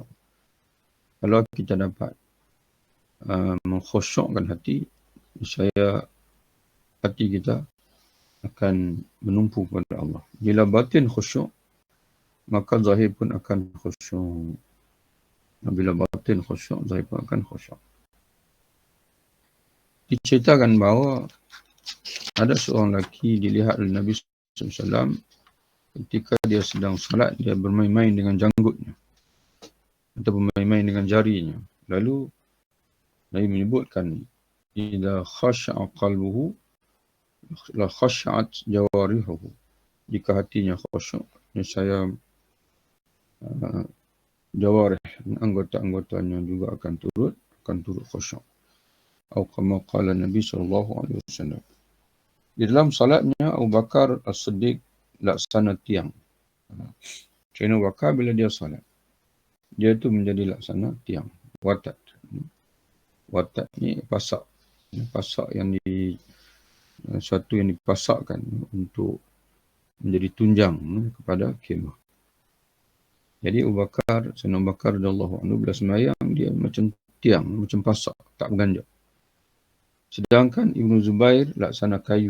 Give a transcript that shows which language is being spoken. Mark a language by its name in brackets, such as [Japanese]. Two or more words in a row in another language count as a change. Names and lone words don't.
[Malay] Kalau kita dapat mengkhusyukkan hati, saya hati kita akan menumpu kepada Allah. Bila batin khusyuk, maka zahir pun akan khusyuk. Bila batin khusyuk, zahir pun akan khusyuk. Diceritakan bahawa ada seorang lelaki dilihat oleh Nabi SAW ketika dia sedang salat, dia bermain-main dengan janggutnya atau bermain-main dengan jarinya. Lalu Nabi menyebutkan, [Arabic] إذا خشع قلبه لخشعت جوارحه. [Malay] Jika hatinya khusyuk, niscaya jawarih, anggota-anggotanya juga akan turut khusyuk. Atau [Arabic] كما قال [Malay] Nabi SAW. Di dalam salatnya Abu Bakar As-Siddiq laksana tiang. Sayyidina Abu Bakar bila dia salat, dia tu menjadi laksana tiang, watat. Watat ni pasak. Pasak yang suatu yang dipasakkan untuk menjadi tunjang kepada khemah. Jadi Abu Bakar, Sayyidina Abu Bakar [Arabic] رضي الله عنه [Malay] bila sembahyang, dia macam tiang, macam pasak, tak berganjak. Sedangkan Ibnu Zubair laksana kayu.